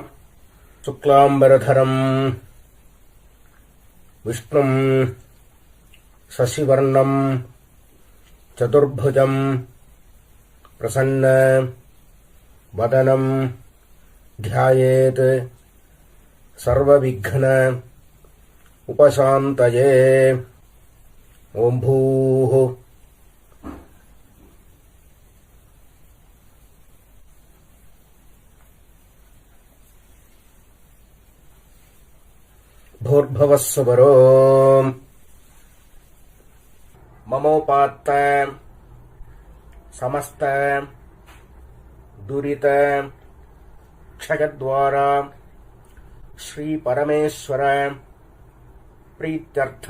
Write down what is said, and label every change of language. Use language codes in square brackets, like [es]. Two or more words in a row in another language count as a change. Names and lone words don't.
[sa] சுக்லாம்பரதரம் விஷ்ணும் சசிவர்ணம் சதுர்புஜம் பிரசன்ன வதனம் த்யாயேத் சர்வவிக்ன உபசாந்தயே. ஓம் பூः भूर्भुवः स्वरो. ममोपात्त समस्त दुरित क्षयद्वारा श्री परमेश्वर प्रीत्यर्थम्.